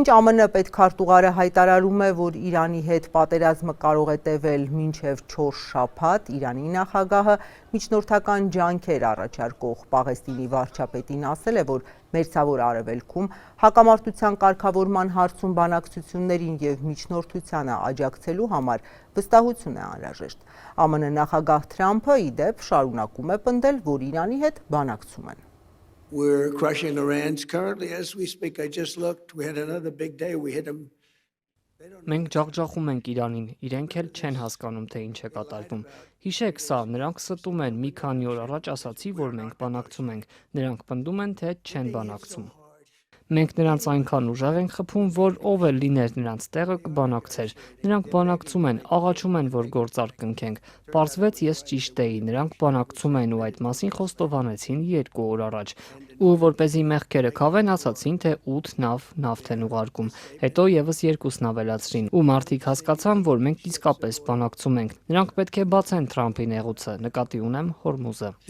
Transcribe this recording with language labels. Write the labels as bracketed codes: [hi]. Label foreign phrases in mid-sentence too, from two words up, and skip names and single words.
[hy] ԱՄՆ պետքարտուղարը հայտարարում է, որ Իրանի հետ պատերազմը կարող է տևել մինչև 4 շաբաթ, Իրանի նախագահը միջնորդական ջանքեր առաջարկող Պաղեստինի վարչապետին ասել է, որ Մերձավոր Արևելքում հակամարտության կարգավորման հարցում բանակցություններին և միջնորդությանը աջակցելու համար վստահություն է անհրաժեշտ։ ԱՄՆ նախագահ Թրամփը ի դեպ շարունակում է պնդել, որ Իրանի հետ բանակցում են։ [en] We're crushing Iran's currently as we speak. I just looked. We had another big day. We hit them. [hy] Մենք ջախջախում ենք Իրանին, իրենք էլ չեն հասկանում, թե ինչ է կատարվում։ Հիշեք սա, նրանք ստում են, մի քանի օր առաջ ասացի, որ մենք բանակցում ենք, նրանք պնդում են, թե չեն բանակցում։ Մենք նրանց այնքան ուժեղ ենք խփում, որ ով էլ լիներ նրանց տեղը կբանակցեր։ Նրանք բանակցում են, աղաչում են, որ գործարք կնքենք։ Պարզվեց ես ճիշտ էի, նրանք բանակցում են ու այդ մասին խոստովանեցին 2 օր առաջ։ Ու որպեսզի մեղքերը քավեն, ասացին, թե 8 նավթ են ուղարկում։ Հետո եւս 2 ավելացրին։ Ու մարդիկ հասկացան, որ մենք իսկապես բանակցում ենք։ Նրանք պետք է բացեն Թրամփի նեղուցը, նկատի ունեմ Հորմուզը։